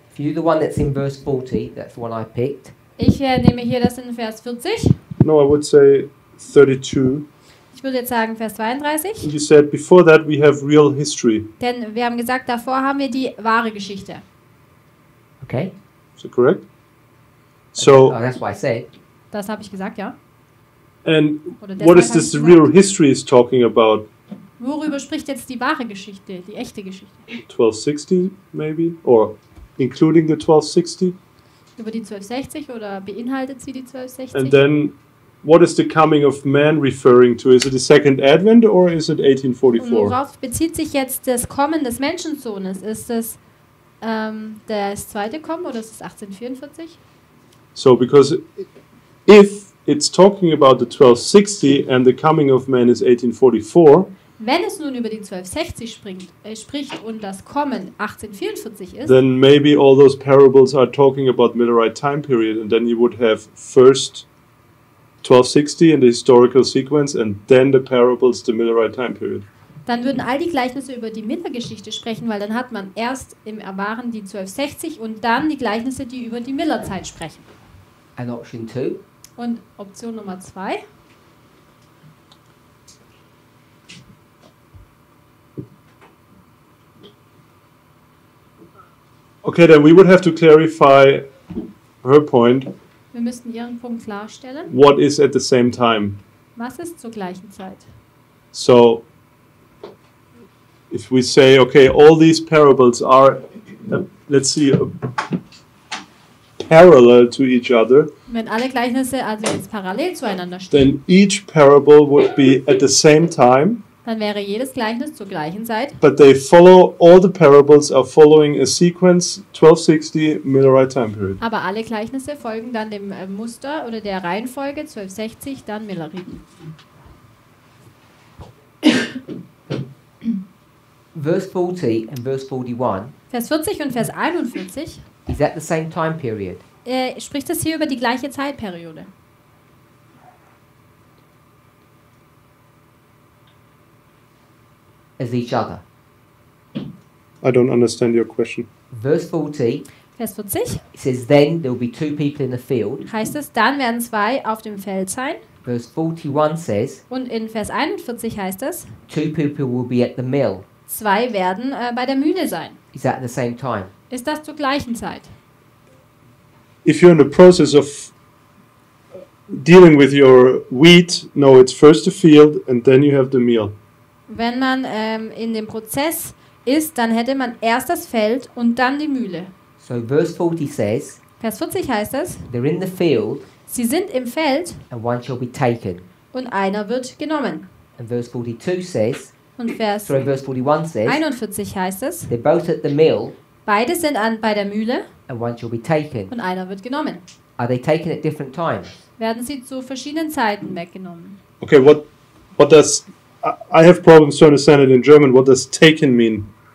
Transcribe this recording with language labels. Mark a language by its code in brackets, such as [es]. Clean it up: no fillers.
[en] If you do the one that's in verse 40, that's the one I picked. [de] Ich nehme hier das in Vers 40. [en] No, I would say 32. [de] Ich würde jetzt sagen Vers 32. [en] And you said before that we have real history. [de] Denn wir haben gesagt, davor haben wir die wahre Geschichte. [en] Okay? Is that correct? So, Oh, that's what I said. [de] Das habe ich gesagt, ja. [en] and [de] Oder [en] what [de] deshalb [en] is [de] habe [en] this [de] ich [en] real [de] gesagt. [en] history is talking about? [de] Worüber spricht jetzt die wahre Geschichte, die echte Geschichte? [en] 1260 maybe? Or including the 1260? [de] Über die 1260 oder beinhaltet sie die 1260? [en] And then what is the coming of man referring to? Is it the second advent or is it [de] Und [en] 1844? [de] worauf bezieht sich jetzt das Kommen des Menschensohnes? Ist es das zweite Kommen oder ist es 1844? [en] So, because if it's talking about the 1260 and the coming of man is 1844, [de] Wenn es nun über die 1260 spricht und das Kommen 1844 ist, [en] then maybe all those parables are talking about Millerite time period, and then you would have first 1260 in the historical sequence and then the parables, the Millerite time period. [de] dann würden all die Gleichnisse über die Miller-Geschichte sprechen, weil dann hat man erst im Erwahren die 1260 und dann die Gleichnisse, die über die Miller-Zeit sprechen. [en] And option 2, [de] Und Option Nummer 2. [en] Okay, then we would have to clarify her point. [de] Wir müssten Ihren Punkt klarstellen. [en] What is at the same time? [de] Was ist zur gleichen Zeit? [en] So, if we say, okay, all these parables are, let's see, parallel to each other, [de] Wenn alle Gleichnisse also jetzt parallel zueinander stehen, [en] then each parable would be at the same time, [de] dann wäre jedes Gleichnis zur gleichen Zeit. [en] but they follow, all the parables are following a sequence 1260 Millerite time period. [de] Aber alle Gleichnisse folgen dann dem Muster oder der Reihenfolge 1260, dann Millerite. [en] verse 40 and verse 41, [de] Vers 40 und Vers 41, [en] is that the same time period? [de] spricht es hier über die gleiche Zeitperiode. [en] As each other. I don't understand your question. Verse 40, [de] Vers 40 [en] it says, then there will be 2 people in the field. [de] heißt es, dann werden 2 auf dem Feld sein. [en] Verse 41 says, [de] Und in Vers 41 heißt es, [en] 2 people will be at the mill. [de] 2 werden bei der Mühle sein. [en] Is that at the same time? [de] Ist das zur gleichen Zeit? [en] If you're in the process of dealing with your wheat, no, it's first the field and then you have the meal. [de] Wenn man in dem Prozess ist, dann hätte man erst das Feld und dann die Mühle. [en] So verse 40 says, [de] Vers 40 heißt es, [en] they're in the field [de] sie sind im Feld [en] and one shall be taken. [de] und einer wird genommen. [en] And verse 42 says, [de] Und Vers [en] verse 41 says, [de] 41 heißt es, [en] they're both at the mill [de] beide sind bei der Mühle [en] and one shall be taken. [de] und einer wird genommen. [en] Are they taken at different times? [de] Werden sie zu verschiedenen Zeiten weggenommen. [en] Okay, what does, I have problems to understand it in German, what does taken mean?